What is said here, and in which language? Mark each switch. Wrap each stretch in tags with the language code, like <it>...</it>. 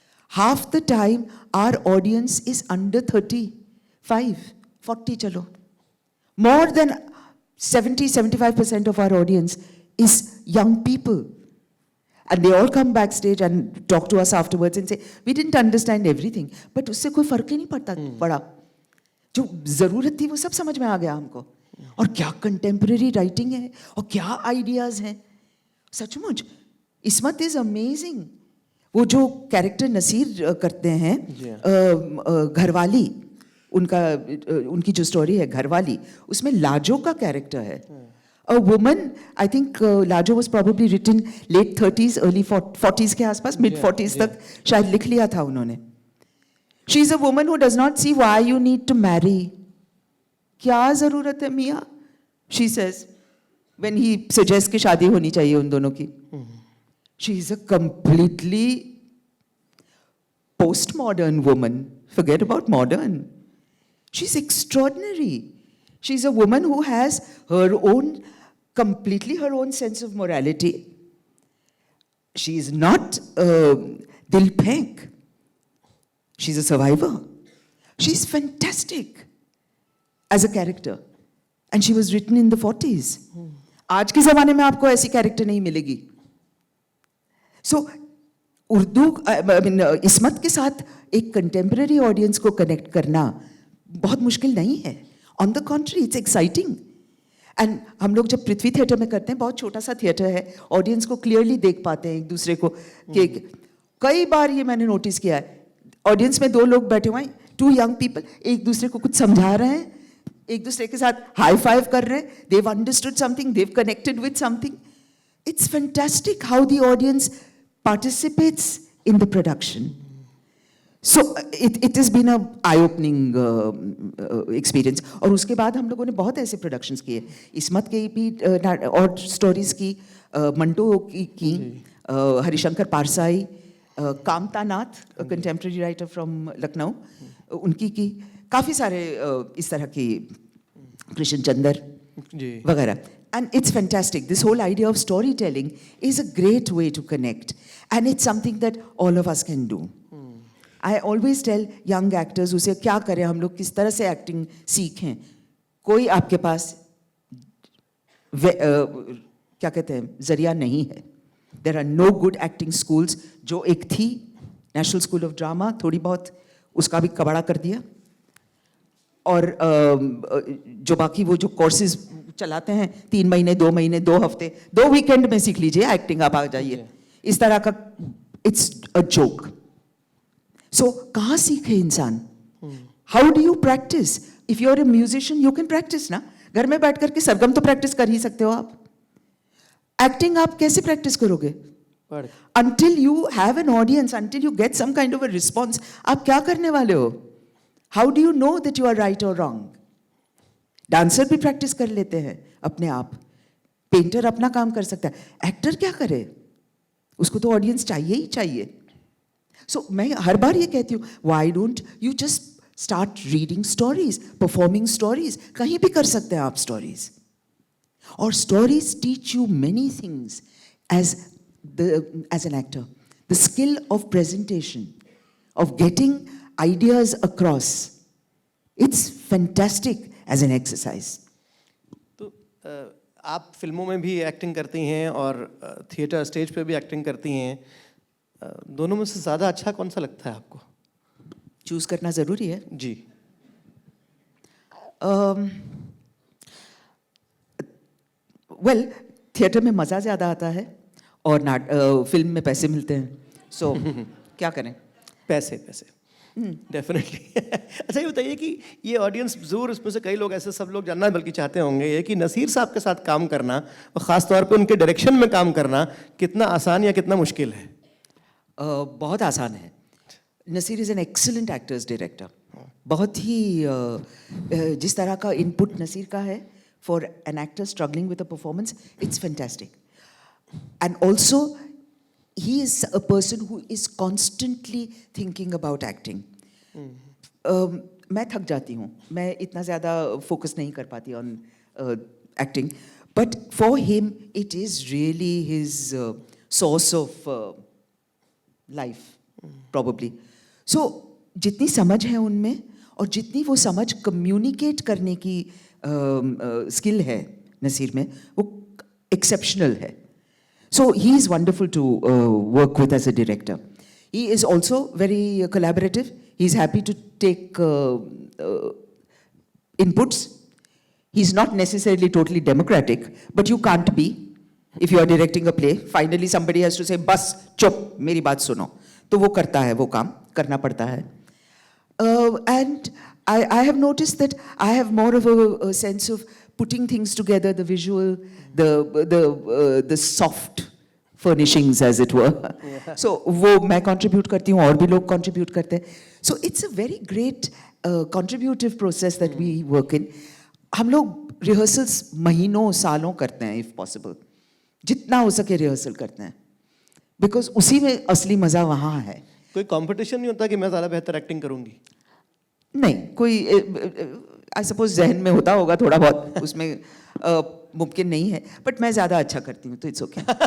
<en>Half the time, our audience is under 35, 40 chalo. More than 70-75% of our audience is young people. And they all come backstage and talk to us afterwards and say, we didn't understand everything.</en> <hi>But उससे कोई फर्क ही नहीं पड़ा. जो ज़रूरत थी वो सब समझ में आ गया हमको. और क्या कंटेम्प्रेरी राइटिंग है और क्या आइडियाज़ हैं. सचमुच इस्मत</hi> <en>Is amazing.</en> <hi>वो जो कैरेक्टर नसीर करते हैं, घरवाली, उनकी जो स्टोरी है घरवाली, उसमें लाजो का कैरेक्टर है.</hi> <en>A woman, I think Lajo was probably written late 30s, early 40s</en> <hi>के आसपास,</hi> <en>mid 40s</en> <hi>तक शायद लिख लिया था उन्होंने.</hi> <en>She is a woman who does not see why you need to marry.</en> <hi>क्या ज़रूरत है मियाँ?</hi> <en>She says, when he suggests</en> <hi>कि शादी होनी चाहिए उन दोनों की.</hi> <en>She is a completely postmodern woman. Forget about modern. She's extraordinary. She's a woman who has completely her own sense of morality. She is not Dil Phenk. She's a survivor. She's fantastic as a character. And she was written in the 40s.</en> <hi>आज के ज़माने में आपको ऐसी character नहीं मिलेगी. So, Urdu इस्मत के साथ एक कंटेम्पररी ऑडियंस को कनेक्ट करना बहुत मुश्किल नहीं है.</hi> <en>On the contrary it's exciting.</en> <hi>And हम लोग जब पृथ्वी थिएटर में करते हैं, बहुत छोटा सा थिएटर है, ऑडियंस को क्लियरली देख पाते हैं एक दूसरे को. कि कई बार ये मैंने नोटिस किया है, ऑडियंस में 2 लोग बैठे हुए हैं, 2 यंग पीपल, एक दूसरे को कुछ समझा रहे हैं, एक दूसरे के साथ हाई फाइव कर रहे हैं.</hi> <en>They've understood something, they've connected with something. It's fantastic how the audience participates in the production. So it has been a eye-opening experience.</en> <hi>और उसके बाद हम लोगों ने बहुत ऐसे productions किए. इस्मत के भी और stories की, मंटो की, हरिशंकर पारसाई, कामता नाथ,</hi> <en>a contemporary writer from Lucknow,</en> <hi>उनकी की, काफ़ी सारे इस तरह की, कृष्ण चंदर वगैरह.</hi> <en>And it's fantastic. This whole idea of storytelling is a great way to connect. And it's something that all of us can do. I always tell young actors</en> <hi>उसे क्या करें, हम लोग किस तरह से acting सीखें. कोई आपके पास क्या कहते हैं जरिया नहीं है.</hi> <en>There are no good acting schools.</en> <hi>जो एक थी National School of Drama, थोड़ी बहुत उसका भी कबाड़ा कर दिया. और जो बाकी वो जो कोर्सेज चलाते हैं 3 महीने 2 महीने 2 हफ्ते 2 वीकेंड में सीख लीजिए एक्टिंग, आप आ जाइए, इस तरह का.</hi> <en>It's a joke. So</en> <hi>कहाँ सीखे इंसान?</hi> <en>How do you practice? If you are a musician you can practice ना.</en> <hi>घर में बैठ करके सरगम तो प्रैक्टिस कर ही सकते हो आप. एक्टिंग आप कैसे प्रैक्टिस करोगे?</hi> <en>Until you have an audience, until you get some kind of a response,</en> <hi>आप क्या करने वाले हो?</hi> <en>How do you know that you are right or wrong?</en> <hi>Dancer भी प्रैक्टिस कर लेते हैं अपने आप. पेंटर अपना काम कर सकता है. एक्टर क्या करे? उसको तो ऑडियंस चाहिए ही चाहिए. सो मैं हर बार ये कहती हूँ,</hi> <en>Why don't you just start reading stories, performing stories.</en> <hi>कहीं भी कर सकते हैं आप स्टोरीज. और</hi> <en>Stories teach you many things as an actor. The skill of presentation, of getting ideas across. It's fantastic as an exercise.</en> <hi>तो आप फिल्मों में भी एक्टिंग करती हैं और थिएटर स्टेज पे भी एक्टिंग करती हैं. दोनों में से ज़्यादा अच्छा कौन सा लगता है आपको? चूज करना ज़रूरी है. जी. वेल, थिएटर में मज़ा ज़्यादा आता है और फिल्म में पैसे मिलते हैं. सो क्या करें? पैसे डेफिनेटली. अच्छा ये बताइए कि ये ऑडियंस ज़रूर इसमें से कई लोग ऐसे सब लोग जानना बल्कि चाहते होंगे ये कि नसीर साहब के साथ काम करना और ख़ास तौर पे उनके डायरेक्शन में काम करना कितना आसान या कितना मुश्किल है? बहुत आसान है.</hi> <en>Naseer is an excellent actor's director.</en> <hi>बहुत ही जिस तरह का इनपुट नसीर का है</hi> <en>For an actor struggling with a performance, it's fantastic. And also, he is a person who is constantly thinking about acting.</en> <hi>मैं थक जाती हूँ. मैं इतना ज़्यादा फोकस नहीं कर पाती</hi> <en>on acting. But for him, it is really his source of life, probably.</en> <hi>So, जितनी समझ है उनमें और जितनी वो समझ कम्युनिकेट करने की स्किल है नसीर में, वो एक्सेप्शनल है.</hi> <en>So he is wonderful to work with as a director. He is also very collaborative. He's happy to take inputs. He's not necessarily totally democratic, but you can't be. If you are directing a play, finally somebody has to say,</en> <hi>"Bas, chup, मेरी बात सुनो." तो वो करता है, वो काम करना पड़ता है.</hi> <en>And I have noticed that I have more of a sense of putting things together, the visual, the soft furnishings, as it were.</en> <hi>So वो मैं contribute करती हूँ और भी लोग contribute करते हैं.</hi> <en>So it's a very great contributive process that we work in.</en> <hi>हम लोग rehearsals महीनों सालों करते हैं</hi> <en>if possible.</en> <hi>जितना हो सके rehearsal करते हैं. बिकॉज उसी में असली मज़ा वहाँ है। कोई कंपटीशन नहीं होता कि मैं ज़्यादा बेहतर एक्टिंग करूंगी? नहीं, कोई</hi> <en>I suppose</en> <hi>जहन में होता होगा थोड़ा बहुत, उसमें मुमकिन नहीं है, बट मैं ज़्यादा अच्छा करती हूँ तो</hi> <en>It's okay.</en>